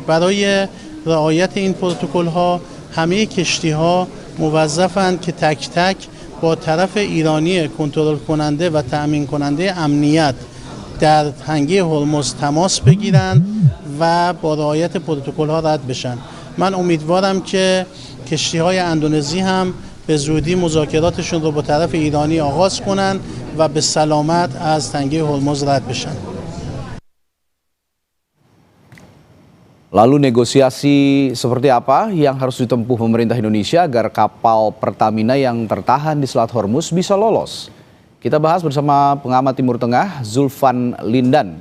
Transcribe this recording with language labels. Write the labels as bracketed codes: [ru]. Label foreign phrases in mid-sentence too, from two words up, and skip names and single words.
[fa] برای رعایت این پروتکل‌ها همه کشتی‌ها موظفند که تک تک با طرف ایرانی کنترل کننده و تأمین کننده امنیت در تنگه هرمز تماس بگیرند و با رعایت پروتکل ها رد بشن. من امیدوارم که کشتی های اندونزی هم به زودی مذاکراتشون رو با طرف ایرانی آغاز کنند و به سلامت از تنگه هرمز رد بشن. [id] Lalu negosiasi seperti apa yang harus ditempuh pemerintah Indonesia agar kapal Pertamina yang tertahan di Selat Hormuz bisa lolos? Kita bahas bersama pengamat Timur Tengah, Zulfan Lindan.